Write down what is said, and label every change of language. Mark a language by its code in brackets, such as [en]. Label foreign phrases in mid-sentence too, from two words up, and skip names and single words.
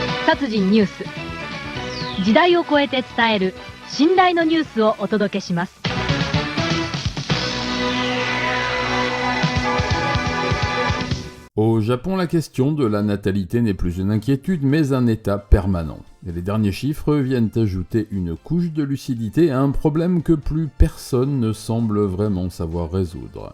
[ja] 殺人ニュース。時代を超えて伝える信頼のニュースをお届けします。 [fr] Au Japon, la question de la natalité n'est plus une inquiétude, mais un état permanent. Et les derniers chiffres viennent ajouter une couche de lucidité à un problème que plus personne ne semble vraiment savoir résoudre.